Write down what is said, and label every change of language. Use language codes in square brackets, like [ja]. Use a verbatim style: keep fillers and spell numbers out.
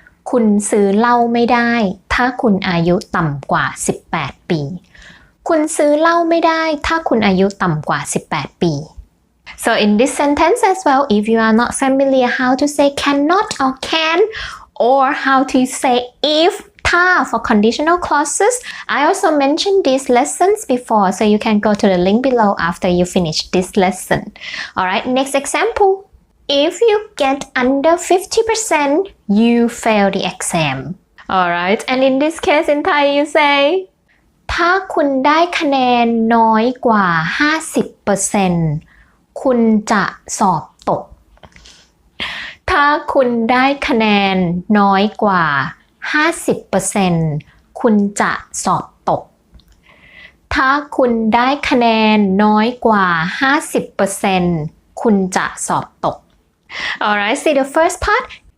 [th] คุณซื้อเหล้าไม่ได้ถ้าคุณอายุต่ำกว่าสิบแปดปีคุณซื้อเหล้าไม่ได้ถ้าคุณอายุต่ำกว่าสิบแปดปี [en] So in this sentence as well if you are not familiar how to say cannot or can or how to say if for conditional clauses, I also mentioned these lessons before, so you can go to the link below after you finish this lesson. Alright, next example. If you get under fifty percent, you fail the exam. Alright, and in this case in Thai you say, [th] ถ้าคุณได้คะแนนน้อยกว่า ห้าสิบเปอร์เซ็นต์ คุณจะสอบตก ถ้าคุณได้คะแนนน้อยกว่าห้าสิบเปอร์เซ็นต์ คุณจะสอบตกถ้าคุณได้คะแนนน้อยกว่า ห้าสิบเปอร์เซ็นต์ คุณจะสอบตก [en] Alright, see the first part.